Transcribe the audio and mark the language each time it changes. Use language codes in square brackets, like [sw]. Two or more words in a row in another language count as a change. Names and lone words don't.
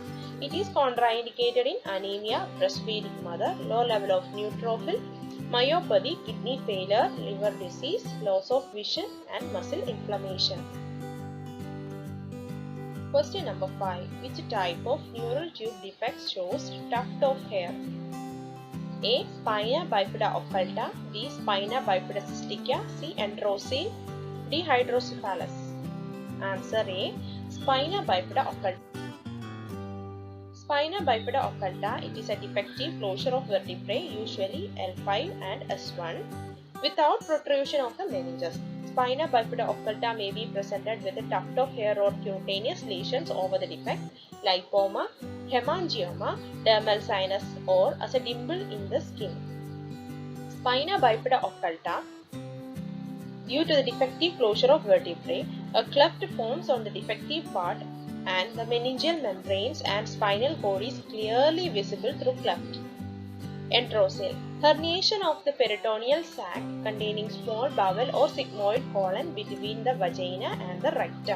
[en] It is contraindicated in anemia, breastfeeding mother, low level of neutrophil, myopathy, kidney failure, liver disease, loss of vision and muscle inflammation. Question number 5. Which type of neural tube defect shows tuft of hair? A. Spina bifida occulta, B. Spina bifida cystica, C. Androcele, D. hydrocephalus. Answer A. Spina bifida occulta. Spina bifida occulta, it is a defective closure of vertebrae, usually L5 and S1, without protrusion of the meninges. Spina bifida occulta may be presented with a tuft of hair or cutaneous lesions over the defect, lipoma, hemangioma, dermal sinus or as a dimple in the skin. Spina bifida occulta, due to the defective closure of vertebrae, a cleft forms on the defective part and the meningeal membranes and spinal cord is clearly visible through cleft. Androcele, herniation of the peritoneal sac containing small bowel or sigmoid colon between the vagina and the rectum.